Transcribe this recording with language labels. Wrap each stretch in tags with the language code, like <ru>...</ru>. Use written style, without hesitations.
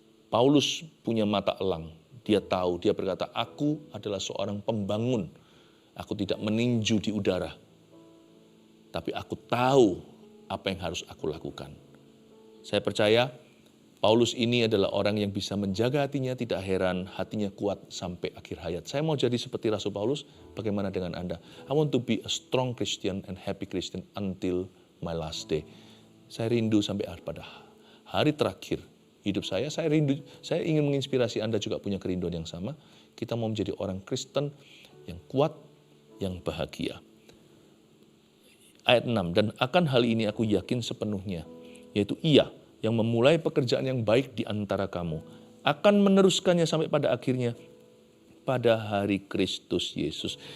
<id>Paulus punya mata elang. Dia tahu, dia berkata, aku adalah seorang pembangun. Aku tidak meninju di udara. Tapi aku tahu apa yang harus aku lakukan. Saya percaya Paulus ini adalah orang yang bisa menjaga hatinya, tidak heran hatinya kuat sampai akhir hayat. Saya mau jadi seperti Rasul Paulus, bagaimana dengan Anda?</id> <en>I want to be a strong Christian and happy Christian until my last day.</en> <id>Saya rindu sampai pada hari terakhir hidup saya rindu, saya ingin menginspirasi Anda juga punya kerinduan yang sama. Kita mau menjadi orang Kristen yang kuat, yang bahagia. Ayat 6, dan akan hal ini aku yakin sepenuhnya, yaitu Ia yang memulai pekerjaan yang baik di antara kamu, akan meneruskannya sampai pada akhirnya, pada hari Kristus Yesus.</id>